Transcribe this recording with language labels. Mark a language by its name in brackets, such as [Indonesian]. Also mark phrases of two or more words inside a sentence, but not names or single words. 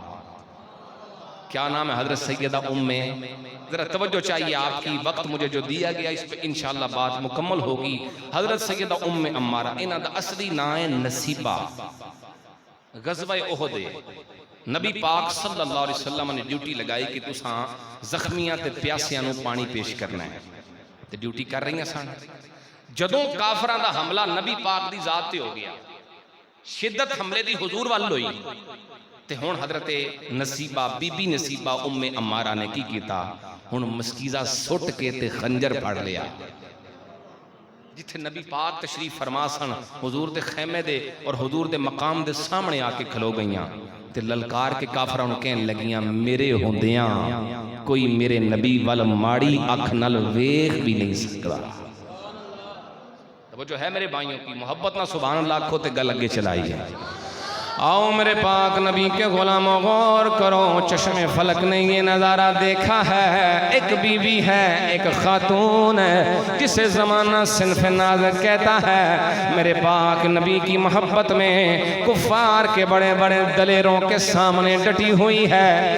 [Urdu] کیا نام ہے؟ حضرت سیدہ ام۔ ذرا توجہ چاہیے آپ کی، وقت مجھے جو دیا گیا اس پہ انشاءاللہ بات مکمل ہوگی۔ [Punjabi] حضرت سیدہ ام عمارہ، انہاں دا اصلی نام ہے نصیبہ۔ غزوہ احد نبی پاک صلی اللہ علیہ وسلم نے ڈیوٹی لگائی کہ تساں زخمیاں تے پیاسیاں نوں پانی پیش کرنا ہے، تے ڈیوٹی کر رہی ہیں سن۔ جدوں کافراں دا حملہ نبی پاک دی ذات تے ہو گیا، شدت حملے دی حضور وال ہوئی، تے ہن حضرت نصیبہ بی بی نصیبہ ام عمارہ نے کی کیتا؟ ہن مسکیزہ سٹ کے تے خنجر پھڑ لیا۔ جتھے نبی پاک تشریف فرما سن، حضور دے خیمے دے اور حضور دے مقام دے سامنے آ کے کھلو گئیاں تے للکار کے کافراں نوں کہن لگیاں میرے ہوندیاں کوئی میرے نبی وال ماڑی اکھ نال ویکھ بھی نہیں سکتا۔ [Urdu] وہ جو ہے میرے بھائیوں کی محبت نہ [Arabic] سبحان اللہ [Urdu] کھو تے گل اگے چلائی ہے۔ آؤ میرے پاک نبی کے غلاموں غور کرو، چشم فلک نے یہ نظارہ دیکھا ہے، ایک بی بی ہے، ایک خاتون ہے جسے زمانہ صنف نازک کہتا ہے۔ میرے پاک نبی کی محبت میں کفار کے بڑے بڑے دلیروں کے سامنے ڈٹی ہوئی ہے۔